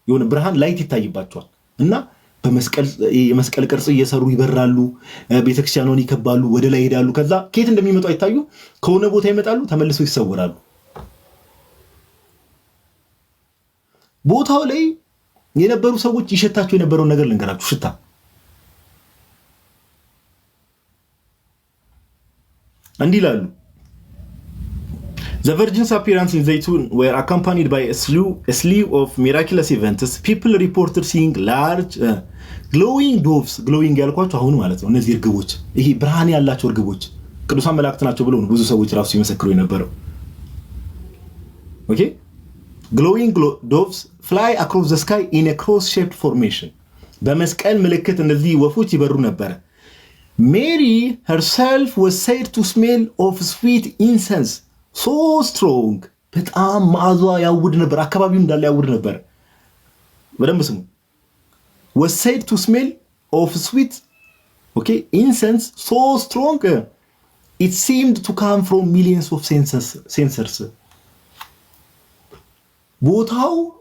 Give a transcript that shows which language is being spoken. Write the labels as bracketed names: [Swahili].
[Amharic] ብርሃን ላይት ይታይባቸዋል። እና የመስቀል ቅርጽ እየሰሩ ይበራሉ፣ ቤተክርስቲያኑን ይከባሉ፣ ወደ ላይ ይሄዳሉ። ከዛ ከየት እንደሚመጡ አይታዩ፣ ከሆነ ቦታ ይመጣሉ፣ ተመልሰው ይሰወራሉ። ቦታው ላይ የነበሩ ሰዎች ይሸታቸው የነበረውን ነገር ልንገራችሁ። ሽታ እንዲህ ይላሉ። [English] The Virgin's appearance in Zaytun were accompanied by a slew of miraculous events. People reported seeing large glowing doves. [Amharic] Glowing ያልኳቸው አሁን ማለት ነው እነዚህ እርግቦች፣ ይሄ ብርሃን ያላቸው እርግቦች ቅዱሳን መላእክት ናቸው ብለው ነው ብዙ ሰዎች ራሱ ይመሰክሩ የነበረው። ኦኬ [English] glowing doves fly across the sky in a cross-shaped formation. [Amharic] በመስቀል ምልክት እነዚህ ወፎች ይበሩ ነበር። [English] Mary herself was said to smell of sweet incense [Amharic] ሶ ስትሮንግ በጣም መዓዟ ያውድ ነበር። አካባቢው እንዳለ ያውድ ነበር። በደንብ ስሙ። [English] was said to smell of sweet incense so strong it seemed to come from millions of sensors ቦታው